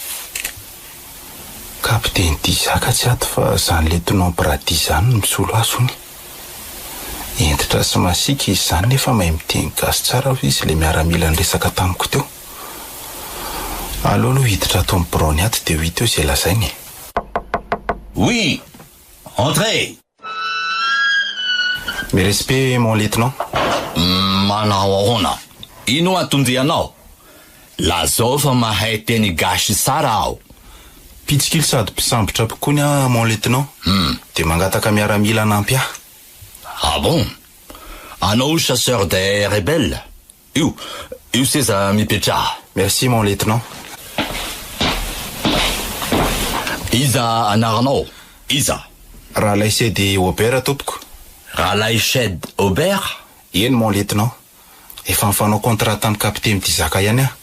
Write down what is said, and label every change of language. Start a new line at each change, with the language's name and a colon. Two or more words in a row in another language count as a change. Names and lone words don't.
Malagasy: Kapiteny Dizaka tsy ato fa zany le tenant Brady zany no misolo asony. Entitra sy masika izy zany nefa mahay miteny gasy tsara ho izy le miaramila niresaka tamiko teo. Aleo aloha hiditra ato amin'ny braony ato dia ho hita eo izay lazainy.
French: Oui, entrez. Mes respects, mon lieutenant.
Malagasy: Manao ahoana? Ino atondianao? Lazao fa mahay teny gasy tsara aho. Pitsikily sady mpisambotra pokony aho,
French: mon lieutenant.
Malagasy: Dia mangataka miaramila anampy ahy.
French: Ah bon? Anao chasseur des rebelles?
Malagasy: Io seza mipetraha.
French: Merci, mon lieutenant.
Malagasy: Iza anaranao? Iza? Rahalahy Sedy Aubert tompoko. Rahalahy Sedy Aubert? Eny,
French: mon lieutenant.
Malagasy: Efa mifanao contrat tamin'ny kapiteny Dizaka ihany aho.